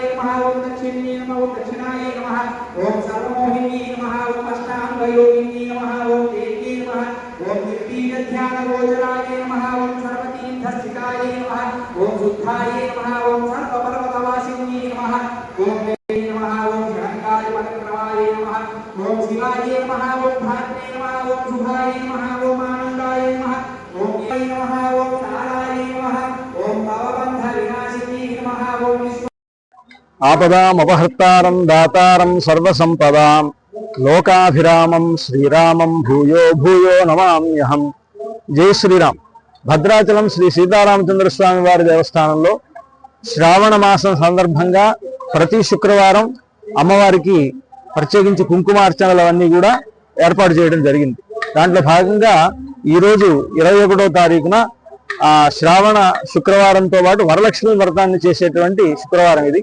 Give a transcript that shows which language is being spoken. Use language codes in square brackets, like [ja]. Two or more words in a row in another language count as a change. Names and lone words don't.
[sa] नमः ओम दक्षिण्ये नमः ओम दक्षिणाय नमः ओम सर्वमोहिनी नमः ओम अष्टांगयोगिनी नमः ओम देव्ये नमः ओम निर्बीजध्यानगोचराय नमः ओम सर्वतीर्थस्थिताय नमः ओम शुद्धाय नमः ओम सर्वपर्वतवासिन्ये नमः ओम नमः ओम शंकाय पटक्रमाय नमः ओम शिवाय नमः ओम भात्रे नमः ओम शुभाय नमः ओम आनंदाय नमः ओम यै नमः ओम साराय नमः ओम भवबंध विनाशिनी नमः ओम आपदामपहर्तारं दातारं सर्वसंपदां लोकाभिरामं श्रीरामं भूयो भूयो नमाम्यहं। जय श्रीराम। [te] భద్రాచలం శ్రీ సీతారామచంద్ర స్వామి వారి దేవస్థానంలో శ్రావణ మాసం సందర్భంగా ప్రతి శుక్రవారం అమ్మవారికి ప్రత్యేకించి కుంకుమార్చనలు అవన్నీ కూడా ఏర్పాటు చేయడం జరిగింది. దాంట్లో భాగంగా ఈరోజు 21వ తారీఖున శ్రావణ శుక్రవారంతో పాటు వరలక్ష్మి వ్రతాన్ని చేసేటువంటి శుక్రవారం ఇది.